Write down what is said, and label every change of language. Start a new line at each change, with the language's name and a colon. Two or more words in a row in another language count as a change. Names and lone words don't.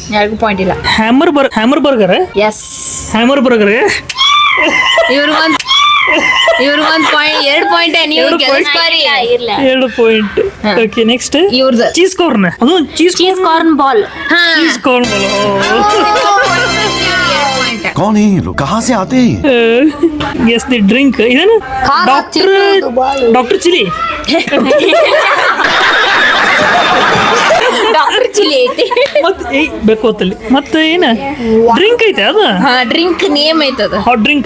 Kannada: ಯಾರಿಗೂ ಪಾಯಿಂಟ್ ಇಲ್ಲ.
English: hammer burger.
Kannada: ಎಸ್,
English: hammer burger.
Kannada: ಇವ್ರಿಗೊಂದ್ ಪಾಯಿಂಟ್, 2 ಪಾಯಿಂಟ್. ನೀವು ಗೆಲ್ಸ್ಕೊರಿ. ಇಲ್ಲ 2 ಪಾಯಿಂಟ್.
English: okay next
Kannada: ಇವ್ರದ್ದು
English: cheese corn. ಅದು ಚೀಸ್ corn ball.
Kannada: ಹಾ
English: cheese corn.
Hindi: कौन है ये लोग कहाँ से आते हैं
English: guess the drink. ಇದೇನು? ಡಾಕ್ಟರ್ ಚಿಲಿ.
Kannada: ಡಾಕ್ಟರ್ ಚಿಲಿ ಐತಿ. ಮತ್ತೆ ಬೇಕು ಹೊತ್ತಲ್ಲಿ ಮತ್ತೆ ಏನ ಡ್ರಿಂಕ್ ಐತೆ ಅದು? ಹಾ
English: drink name
Kannada: ಐತದ.
English: hot drink,